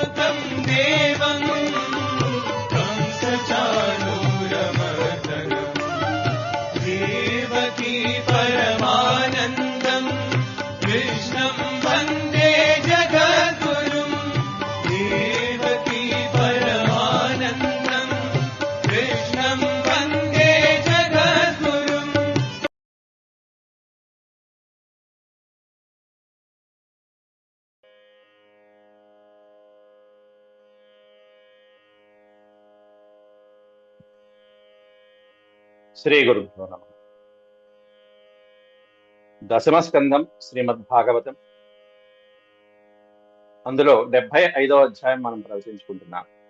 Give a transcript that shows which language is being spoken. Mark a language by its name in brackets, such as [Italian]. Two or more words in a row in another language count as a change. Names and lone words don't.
[Sanskrit] देवं कंसचाणूरमर्दनम् देवकी परमानन्दम् कृष्णं वन्दे जगद्गुरुम् देवकी परमानन्दम् कृष्णं वन्दे जगद्गुरुम्. శ్రీ గురుభ్యో నమః. [Telugu] దశమస్కంధం శ్రీమద్భాగవతం, అందులో 75వ అధ్యాయం మనం ప్రవచించుకుంటున్నాం.